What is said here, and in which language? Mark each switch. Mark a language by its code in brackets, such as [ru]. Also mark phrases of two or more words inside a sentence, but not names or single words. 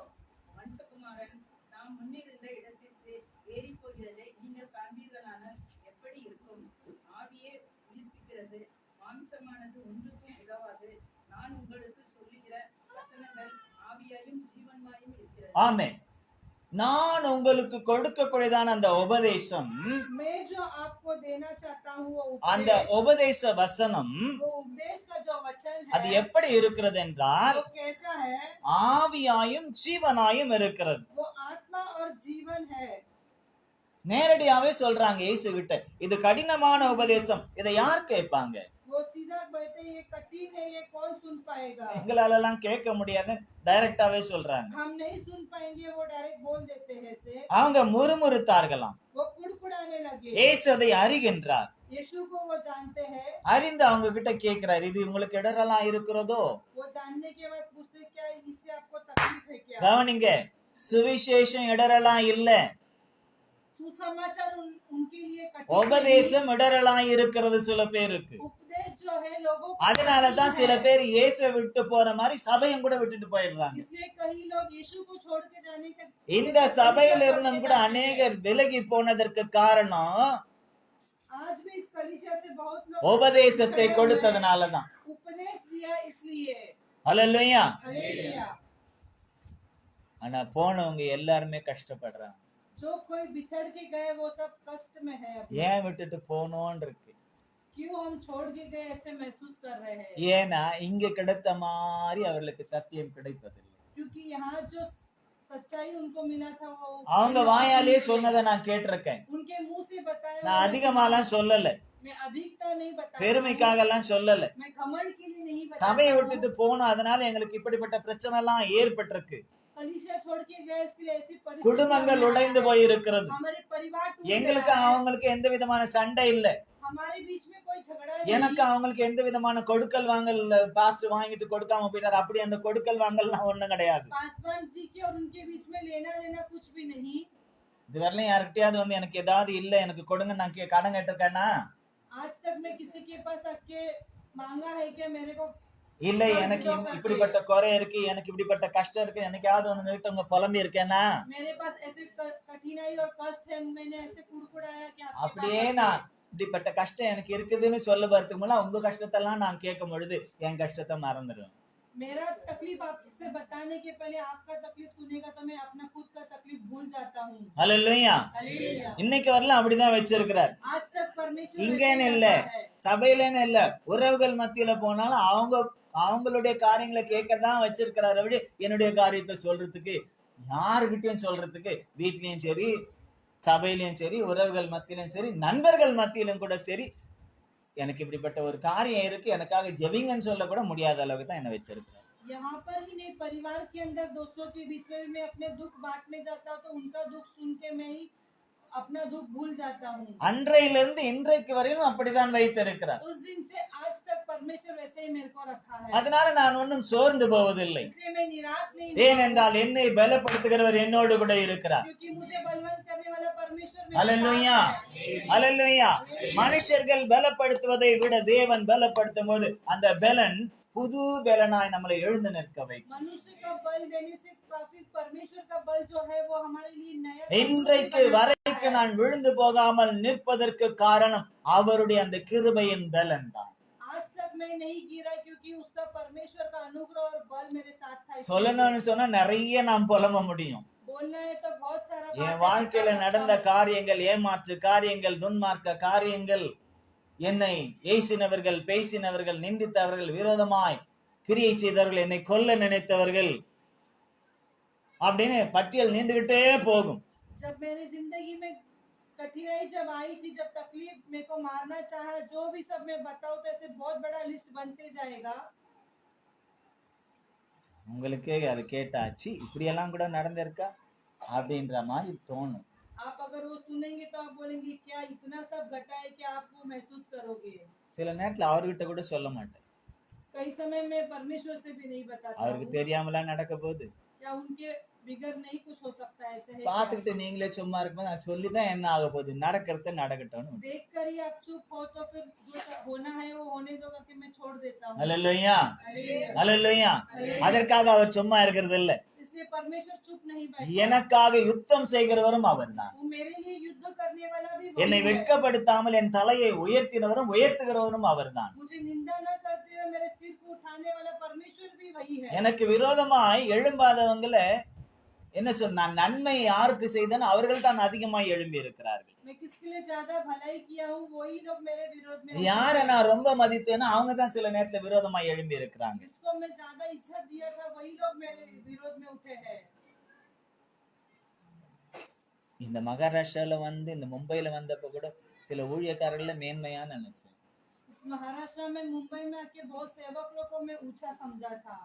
[ta] மனுஷகுமாரன் தாம் முன்னிருந்த இடத்திற்கு ஏறி போகிறதை நீங்கள் காண்பீர்களானால் எப்படி இருக்கும்? ஆவியே உயிர்ப்பிக்கிறது, மாம்சமானது ஒன்றுக்கும் உதவாது. நான் உங்களுக்கு சொல்லுகிற வசனங்கள் ஆவியாயும் ஜீவன்மாயும் இருக்கிறது. ஆமென். நான் உங்களுக்கு கொடுக்கக்கூடியதான அந்த உபதேசம், [hi] मैं जो आपको देना चाहता हूँ वो [ta] அந்த உபதேச வசனம் [hi] वो उपदेश का जो वचन [ta] அது [hi] है [ta] எப்படி இருக்கிறது என்றால் [hi] वो कैसा है? [ta] ஆவியாயும் ஜீவனாயும் இருக்கிறது. [hi] वो आत्मा और जीवन है। [ta] நேரடியாவே சொல்றாங்க இயேசு கிட்ட, இது கடினமான உபதேசம், இதை யார் கேட்பாங்க? [hi] वो सीधा कहते हैं, ये कठिन है, ये कौन सुन पाएगा? [ta] எங்களால எல்லாம் கேட்க முடியாது, டைரக்டாவே சொல்றாங்க. [hi] हम नहीं सुन पाएंगे, वो डायरेक्ट बोल देते हैं से। [ta] அவங்க முறுமுறுத்தார்களாம். [hi] वो कुड़कुड़ाने लगे। [ta] இயேசு அதை அறிகின்றார். [hi] यीशु को वो जानते हैं। [ta] அறிந்து அவங்க கிட்ட கேட்கிறார், இது உங்களுக்கு இடரலா இருக்கிறதோ? [hi] वो जानने के बाद पूछते, क्या इससे आपको तकलीफ है क्या? [ta] கவனிங்க, சுவிசேஷம் இடரலா இல்ல, [hi] सुसमाचार उनके लिए कठिन [ta] உபதேசம் இடரலா இருக்கிறது சில பேருக்கு. [hi] उपदेश जो है लोगों को [ta] அதனாலதான் சில பேர் இயேசுவை விட்டு போற மாதிரி சபையும் கூட விட்டுட்டு போயிடுறாங்க. [hi] इसलिए कई लोग यीशु को छोड़ के जाने के [ta] இந்த சபையில இருந்தும் கூட அநேகர் விலகி போனதற்கு காரணம் [hi] आज भी इस कलीसिया से बहुत लोग [ta] உபதேசத்தை கொடுத்ததுனாலதான். [hi] उपदेश दिया इसलिए। [ta] அல்லேலூயா. [hi] हालेलुया। [ta] ஆனா போனவங்க எல்லாருமே கஷ்டப்படுறாங்க. [hi] जो कोई बिछड़ के गए वो सब कष्ट में है। [ta] ஏன் விட்டுட்டு போனோன்னு இருக்கு. [hi] क्यों हम छोड़ के गए ऐसे महसूस कर रहे हैं? [ta] ஏன்னா இங்க கிடைத்த மாதிரி அவர்களுக்கு சத்தியம் கிடைப்பதில்லை. [hi] क्योंकि यहाँ जो सच्चाई उनको मिला था वो [ta] அவங்க வாயாலே சொன்னதை நான் கேட்டிருக்கேன். [hi] उनके मुंह से बताया। [ta] நான் அதிகமாலாம் சொல்லல, [hi] मैं अधिकता नहीं बताया, [ta] பெருமைக்காக எல்லாம் சொல்லல. [hi] मैं घमंड के लिए नहीं बताया। [ta] சபையை விட்டுட்டு போனோம், அதனால எங்களுக்கு இப்படிப்பட்ட பிரச்சனை எல்லாம் ஏற்பட்டிருக்கு. [hi] कलीसिया छोड़ के गए इसके लिए ऐसी परिस्थिति [ta] குடும்பங்கள் உடைந்து போய் இருக்கிறது. [hi] हमारे परिवार टूट [ta] எங்களுக்கு [hi] गया है। [ta] அவங்களுக்கு எந்த விதமான சண்டை இல்ல. [hi] हमारे बीच में कोई झगड़ा [ta] எனக்கு [hi] नहीं। [ta] அவங்களுக்கு எந்த விதமான கொடுக்கல் வாங்கல், பாஸ்டர் வாங்கிட்டு கொடுக்காம போயிட்டார், அப்படி அந்த கொடுக்கல் வாங்கல்லாம் ஒண்ணும் கிடையாது. [hi] पासवान जी के और उनके बीच में लेना देना कुछ भी नहीं। [ta] இது வரலையும் யாருக்கிட்டயாவது வந்து எனக்கு ஏதாவது இல்ல எனக்கு கொடுங்க நான் கடன் கேட்டிருக்கேன்னா? [hi] आज तक मैं किसी के पास आके मांगा है क्या मेरे को? [ta] இல்ல எனக்கு இப்படிப்பட்ட குறை இருக்கு, எனக்கு இப்படிப்பட்ட கஷ்டம் இருக்கு, எனக்காவது வந்து கிட்ட உங்க புலம்பி இருக்கேன்னா? [hi] मेरे पास ऐसे कठिनाई और कष्ट है, मैंने ऐसे कुड़कुड़ाया कि आपके [ta] அப்படியே [hi] पास [ta] நான் இப்படிப்பட்ட கஷ்டம் எனக்கு இருக்குதுன்னு சொல்ல வரதுக்கு முன்னாடி உங்க கஷ்டத்தெல்லாம் நான் கேட்கும் பொழுது என் கஷ்டத்தை மறந்துடுவேன். [hi] मेरा तकलीफ आपसे बताने के पहले आपका तकलीफ सुनेगा तो मैं अपना खुद का तकलीफ भूल जाता हूँ। [ta] அல்லேலூயா. [hi] हालेलुया। [ta] இன்னைக்கு வரலாம் அப்படிதான் வச்சிருக்கிறார். [hi] आज तक परमेश्वर [ta] இங்கேன்னு [hi] वैसे [ta] இல்ல, [hi] करता है। [ta] சபையிலன்னு இல்ல, உறவுகள் மத்தியில போனாலும் அவங்களுடைய காரியங்களை கேட்கதான் வச்சிருக்கிறாரு. அப்படி என்னுடைய காரியத்தை சொல்றதுக்கு யாருகிட்டயும் சொல்றதுக்கு, வீட்லயும் சரி, சபையிலயும் சரி, உறவுகள் மத்தியிலும் சரி, நண்பர்கள் மத்தியிலும் கூட சரி, எனக்கு இப்படிப்பட்ட ஒரு காரியம் இருக்கு, எனக்காக ஜெபிங்கன்னு சொல்ல கூட முடியாத அளவுக்கு தான் என்ன வச்சிருக்கிறார். [hi] यहाँ पर ही नहीं, परिवार के अंदर दोस्तों के बीच में भी मैं अपने दुख बांटने जाता हूँ तो उनका दुख सुन के मैं ही अपना दुख भूल जाता हूँ। [ta] அன்றையிலிருந்து இன்றைக்கு வரையிலும் அப்படிதான் வைத்திருக்கிறார். [hi] उस दिन से आज तक परमेश्वर वैसे ही मेरे को रखा है। [ta] அதனால நான் ஒன்றும் சோர்ந்து போவதில்லை. [hi] इसलिए मैं निराश नहीं हूँ, [ta] ஏனென்றால் என்னை பலப்படுத்துகிறவர் என்னோடு கூட இருக்கிறார். [hi] क्योंकि मुझे बलवंत करने वाला परमेश्वर मेरे [ta] அல்லேலூயா. [hi] साथ है। [ta] அல்லேலூயா. மனுஷர்கள் பலப்படுத்துவதை விட தேவன் பலப்படுத்தும் போது அந்த பலன் புது பலனாய் நம்மளை எழுந்து நிற்க வைக்கும். [hi] मनुष्य का बल देने से काफी परमेश्वर का बल जो है वो हमारे लिए नया [ta] இன்றைக்கு வரைக்கும் நான் விழுந்து போகாமல் நிற்பதற்கு காரணம் அவருடைய அந்த கிருபையின் பலன் தான். [hi] आज तक मैं नहीं गिरा क्योंकि उसका परमेश्वर का अनुग्रह और बल मेरे साथ था। इसलिए [ta] சொல்லணும்னு சொன்னா நிறைய நாம் புலம்ப முடியும். [hi] बोलना है तो बहुत सारा [ta] என் வாழ்க்கையில நடந்த காரியங்கள், ஏமாற்று காரியங்கள், துன்மார்க்க காரியங்கள், என்னை ஏசினவர்கள், பேசினவர்கள், நிந்தித்தவர்கள், விரோதமாய் கிரியை செய்தவர்கள், என்னை கொல்ல நினைத்தவர்கள், அப்படின்னு பட்டியல் நீண்டுகிட்டே போகும். [hi] जब मेरी जिंदगी में कठिनाई जब आई थी, जब तकलीफ मेरे को मारना चाहा, जो भी सब मैं बताऊं तो ऐसे बहुत बड़ा लिस्ट बनते जाएगा। [ta] உங்களுக்கே அது கேட்டாச்சு இப்படியெல்லாம் கூட நடந்திருக்கா அப்படின்ற மாதிரி தோணும். [hi] आप अगर वो सुनेंगे तो आप बोलेंगे क्या इतना सब घटा है, क्या आप वो महसूस करोगे? [ta] சில நேரத்துல அவர்கிட்ட கூட சொல்ல மாட்டேன். [hi] कई समय में परमेश्वर से भी नहीं बताता [ta] அவருக்கு [hi] हूँ। [ta] தெரியாமலாம் நடக்க போகுது. [hi] क्या उनके बिगर नहीं कुछ हो सकता है, ऐसे है क्या? [ta] பார்த்துக்கிட்டு நீங்களே சும்மா இருக்கும்போது நான் சொல்லிதான் என்ன ஆக போகுது, நடக்கிறது நடக்கட்டும். [hi] देख कर ही आप चुप हो तो फिर जो होना है वो होने दो करके मैं छोड़ देता हूँ। [ta] அல்லேலூயா, [hi] हालेलुया। [ta] அல்லேலூயா. அதற்காக அவர் சும்மா இருக்கிறது இல்ல. [hi] इसलिए परमेश्वर चुप नहीं बैठा, [ta] எனக்காக யுத்தம் செய்கிறவரும் அவர்தான். [hi] वो मेरे लिए युद्ध करने वाला भी [ta] என்னை [hi] वही है। [ta] வெட்கப்படுத்தாமல் என் தலையை உயர்த்தினவரும் உயர்த்துகிறவரும் அவர்தான். [hi] मुझे निंदा न करते हुए मेरे सिर को उठाने वाला परमेश्वर भी वही है। [ta] எனக்கு விரோதமாய் எழும்பாதவங்களை என்ன சொன்னா, நன்மை யாருக்கு செய்தனோ அவர்கள் தான் அதிகமாய் எழும்பி இருக்கிறார்கள். [hi] मैं किसके लिए ज्यादा भलाई किया हूँ वही लोग मेरे विरोध में [ta] யார நான் ரொம்ப மதித்தேனோ அவங்க தான் சில நேரத்துல விரோதமாய் எழும்பி இருக்கிறாங்க. [hi] जिसको मैं ज्यादा इज्जत दिया था वही लोग मेरे विरोध में उठे हैं। [ta] இந்த மகாராஷ்டிரால வந்து இந்த மும்பைல வந்தப்ப கூட சில ஊழியக்காரர்கள மேன்மையா நினைச்சேன். [hi] इस महाराष्ट्र में मुंबई में आके बहुत सेवक लोग को मैं ऊंचा समझा था,